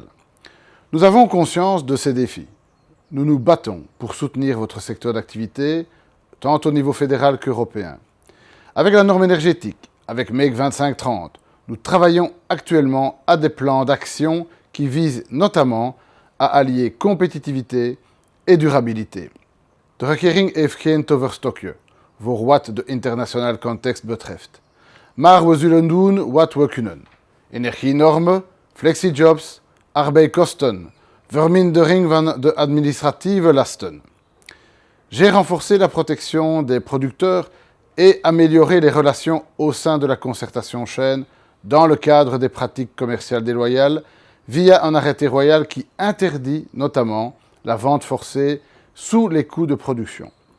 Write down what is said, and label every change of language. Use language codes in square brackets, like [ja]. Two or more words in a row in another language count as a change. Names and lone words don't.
[fr] Nous avons conscience de ces défis. Nous nous battons pour soutenir votre secteur d'activité, tant au niveau fédéral qu'européen. Avec la norme énergétique, avec MEG 2530, nous travaillons actuellement à des plans d'action qui visent notamment à allier compétitivité et durabilité. [nl] De regering heeft geen toverstokje voor wat de internationale context betreft. Maar we zullen doen wat we kunnen. Energienormen, flexijobs, arbeidskosten, vermindering van de administratieve lasten. [fr] J'ai renforcé la protection des producteurs et amélioré les relations au sein de la concertation chaîne dans le cadre des pratiques commerciales déloyales via un arrêté royal qui interdit notamment la vente forcée sous les coûts de production.